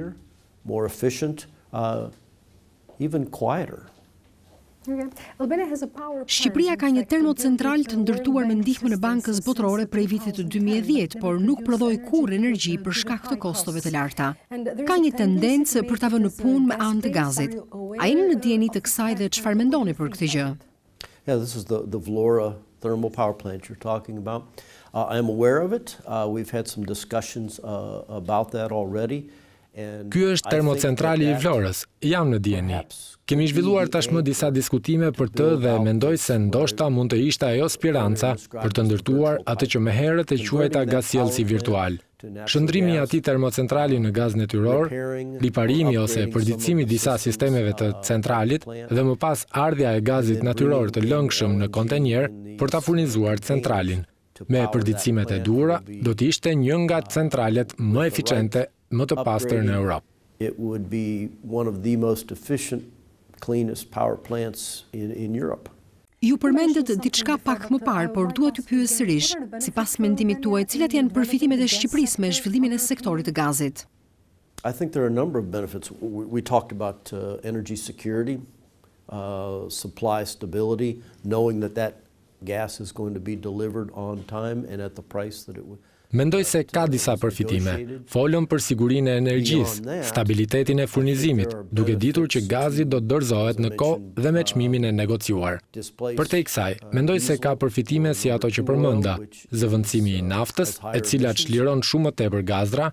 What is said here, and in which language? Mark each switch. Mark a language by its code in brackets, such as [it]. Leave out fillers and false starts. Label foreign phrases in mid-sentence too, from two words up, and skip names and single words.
[sq] Shqipëria ka një termocentral të ndërtuar me ndihmën e Bankës Botërore prej vitit 2010, por nuk prodhoi kurrë energji për shkak të kostove të larta. Ka një tendencë për ta vënë në punë me anë të gazit. A jeni në dieni të kësaj dhe çfarë mendoni për këtë gjë? [en] Yeah, this is the Vlora thermal power plant you're talking about. I am aware of it. We've had some discussions about that already. [sq] Ky është termocentrali I Vlorës, jam në dieni. Kemi zhvilluar tashmë disa diskutime për të dhe mendoj se ndoshta mund të ishte ajo spiranca për të ndërtuar atë që më herët e quajta gazsjellsi virtual. Shëndrimi I atij termocentrali në gaz natyror, riparimi ose përditësimi disa sistemeve të centralit dhe më pas ardhja e gazit natyror të lëngshëm në kontenjer për ta furnizuar centralin. Me përditësimet e duhura, do të ishte një nga centralet më eficiente më të pastër në Europë. [en] It would be one of the most efficient, cleanest power plants in Europe. [sq] Ju përmendet diçka pak më parë, por dua t'ju pyes sërish, sipas mendimit tuaj, cilat janë përfitimet e Shqipërisë me zhvillimin e sektorit të gazit? [en] I think there are a number of benefits. We talked about energy security, supply stability, knowing that gas is going to be delivered on time and at the price that it would. [sq] Mendoj se ka disa përfitime. Folëm për sigurinë e energjisë, stabilitetin e furnizimit, duke ditur që gazi do të dorëzohet në kohë dhe me çmimin e negociuar. Përtej kësaj, mendoj se ka përfitime si ato që përmenda, zëvendësimi I naftës, e cila çliron shumë më tepër gazra.